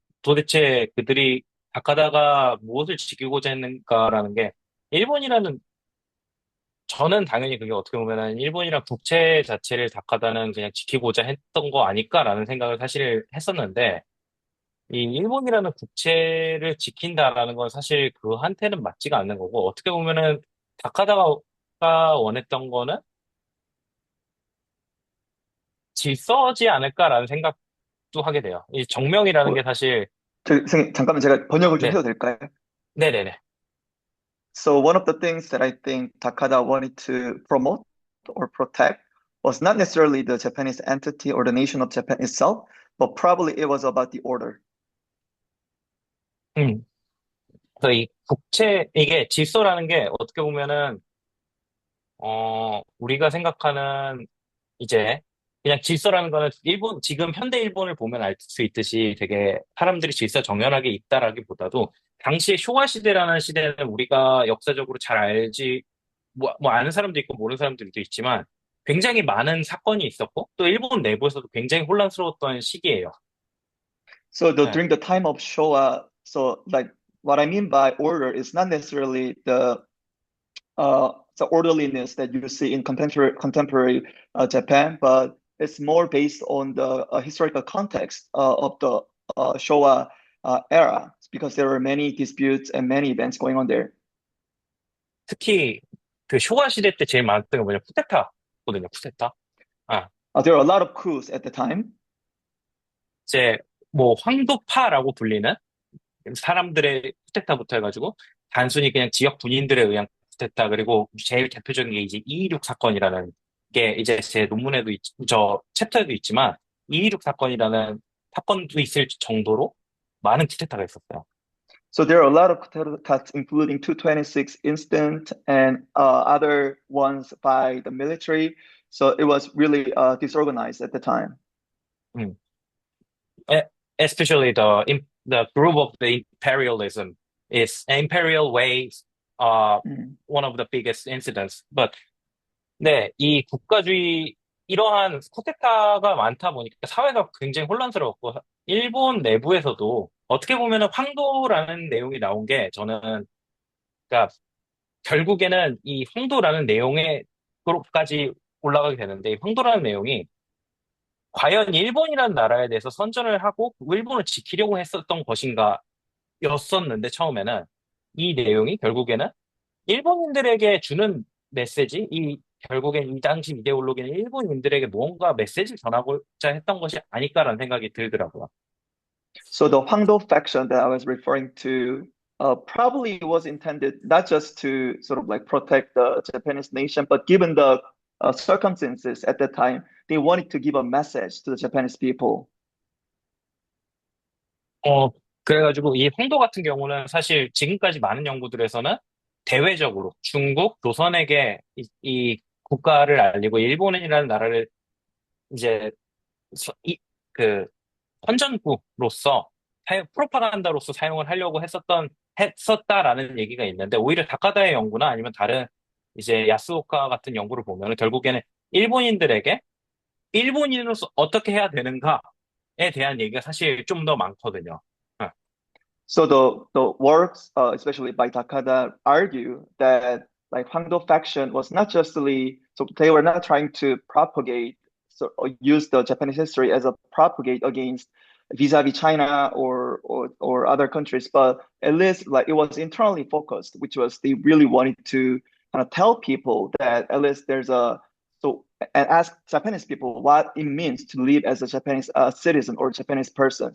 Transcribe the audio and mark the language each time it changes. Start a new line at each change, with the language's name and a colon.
Korean: 도대체 그들이 다카다가 무엇을 지키고자 했는가라는 게 일본이라는 저는 당연히 그게 어떻게 보면은 일본이랑 국채 자체를 다카다는 그냥 지키고자 했던 거 아닐까라는 생각을 사실 했었는데 이 일본이라는 국채를 지킨다라는 건 사실 그한테는 맞지가 않는 거고 어떻게 보면은 다카다가 원했던 거는 질서지 않을까라는 생각도 하게 돼요. 이 정명이라는 게 어, 사실 선생님, 잠깐만 제가 번역을 좀 해도 될까요? 네네네.
English: So one of the things that I think Takada wanted to promote or protect was not necessarily the Japanese entity or the nation of Japan itself, but probably it was about the order.
Korean: 음, 그래서 이 국채 이게 질서라는 게 어떻게 보면은 우리가 생각하는 이제 그냥 질서라는 거는 일본, 지금 현대 일본을 보면 알 수 있듯이 되게 사람들이 질서 정연하게 있다라기보다도 당시에 쇼와 시대라는 시대는 우리가 역사적으로 잘 알지, 뭐 아는 사람도 있고 모르는 사람들도 있지만 굉장히 많은 사건이 있었고 또 일본 내부에서도 굉장히 혼란스러웠던 시기예요.
English: So
Korean: 네.
English: during the time of Showa, so like what I mean by order is not necessarily the orderliness that you see in contemporary Japan, but it's more based on the historical context of the Showa era, because there were many disputes and many events going on there.
Korean: 특히 그 쇼와 시대 때 제일 많았던 게 뭐냐, 쿠데타거든요, 쿠데타. 아,
English: There were a lot of coups at the time.
Korean: 이제 뭐 황도파라고 불리는 사람들의 쿠데타부터 해가지고 단순히 그냥 지역 군인들에 의한 쿠데타 그리고 제일 대표적인 게 이제 226 사건이라는 게 이제 제 논문에도 저 챕터에도 있지만 226 사건이라는 사건도 있을 정도로 많은 쿠데타가 있었어요.
English: So there are a lot of cuts, including 226 incident and other ones by the military. So it was really disorganized at the time. 음. E- Especially the group of the imperialism is imperial ways Mm. one of the biggest incidents. But
Korean: 네, 이 국가주의, 이러한 쿠데타가 많다 보니까 사회가 굉장히 혼란스러웠고, 일본 내부에서도 어떻게 보면은 황도라는 내용이 나온 게 저는, 그러니까 결국에는 이 황도라는 내용에, 그룹까지 올라가게 되는데, 이 황도라는 내용이 과연 일본이라는 나라에 대해서 선전을 하고 일본을 지키려고 했었던 것인가 였었는데, 처음에는 이 내용이 결국에는 일본인들에게 주는 메시지, 결국엔 이 당시 이데올로기는 일본인들에게 무언가 메시지를 전하고자 했던 것이 아닐까라는 생각이 들더라고요.
English: So the Hwangdo faction that I was referring to probably was intended not just to sort of like protect the Japanese nation, but given the circumstances at that time, they wanted to give a message to the Japanese people.
Korean: 그래가지고 이 홍도 같은 경우는 사실 지금까지 많은 연구들에서는 대외적으로 중국, 조선에게 이 국가를 알리고 일본이라는 나라를 이제 서- 이, 그 선전국으로서 프로파간다로서 사용을 하려고 했었다라는 얘기가 있는데 오히려 다카다의 연구나 아니면 다른 이제 야스오카 같은 연구를 보면은 결국에는 일본인들에게 일본인으로서 어떻게 해야 되는가에 대한 얘기가 사실 좀 더 많거든요. 어.
English: So the works, especially by Takada, argue that like Hwangdo faction was not justly, so they were not trying to propagate, so or use the Japanese history as a propagate against vis-a-vis China or other countries, but at least like it was internally focused, which was they really wanted to kind of tell people that at least there's a so and ask Japanese people what it means to live as a Japanese citizen or Japanese person.